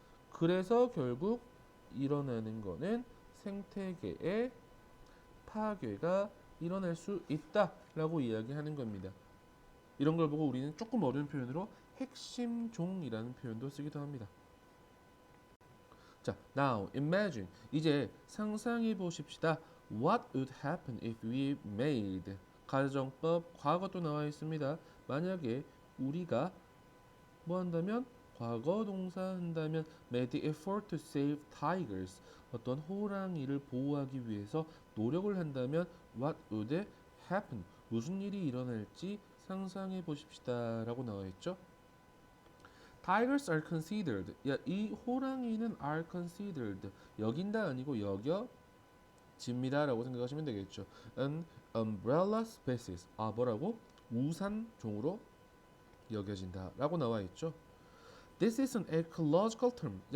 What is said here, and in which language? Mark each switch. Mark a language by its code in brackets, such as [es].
[ko] 그래서 결국 일어나는 거는 생태계의 파괴가 일어날 수 있다라고 이야기하는 겁니다. 이런 걸 보고 우리는 조금 어려운 표현으로 핵심종이라는 표현도 쓰기도 합니다. 자, [en] now imagine [ko] 이제 상상해 보십시다. [en] What would happen if we made [ko] 가정법 과거도 나와 있습니다. 만약에 우리가 뭐 한다면 과거 동사 한다면 [en] made the effort to save tigers [ko] 어떤 호랑이를 보호하기 위해서 노력을 한다면 [en] what would happen [ko] 무슨 일이 일어날지 상상해 보십시다 라고 나와 있죠. [en] Tigers are considered [ko] 이 호랑이는 [en] are considered [ko] 여긴다 아니고 여겨집니다 라고 생각하시면 되겠죠. [en] An umbrella species [ko] 뭐라고? 우산종으로 여겨진다 라고 나와 있죠. [en] This is an ecological term.